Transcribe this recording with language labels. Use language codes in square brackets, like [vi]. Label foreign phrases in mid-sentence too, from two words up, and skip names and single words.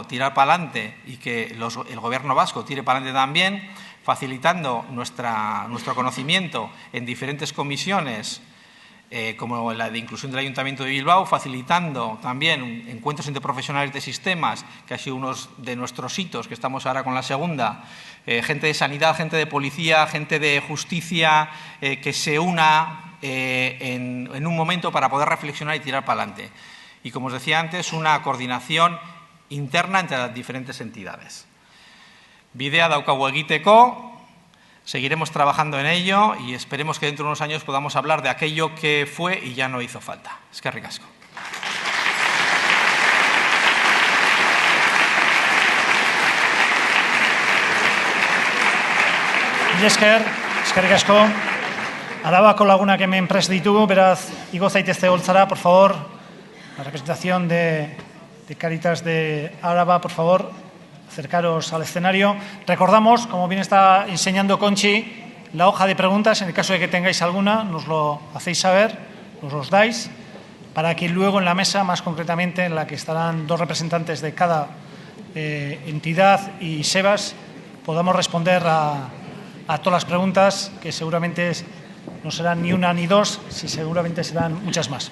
[es] tirar para adelante y que el Gobierno vasco tire para adelante también, facilitando nuestro conocimiento en diferentes comisiones como la de inclusión del Ayuntamiento de Bilbao, facilitando también encuentros entre profesionales de sistemas, que ha sido uno de nuestros hitos, que estamos ahora con la segunda, gente de sanidad, gente de policía, gente de justicia, que se una en un momento para poder reflexionar y tirar para adelante. Y, como os decía antes, una coordinación interna entre las diferentes entidades. [eu] Bidea daukagu egiteko. [es] Seguiremos trabajando en ello y esperemos que dentro de unos años podamos hablar de aquello que fue y ya no hizo falta. [eu] Eskerrik asko. Eskerrik asko. Arabako lagunak hemen prest ditugu, beraz, igo zaitezte holtzara, [es] por favor. La representación de Cáritas de Araba, por favor. Acercaros al escenario. Recordamos, como bien está enseñando Conchi, la hoja de preguntas. En el caso de que tengáis alguna, nos lo hacéis saber, nos los dais, para que luego en la mesa, más concretamente, en la que estarán dos representantes de cada entidad y SEBAS, podamos responder a todas las preguntas, que seguramente no serán ni una ni dos, si seguramente serán muchas más.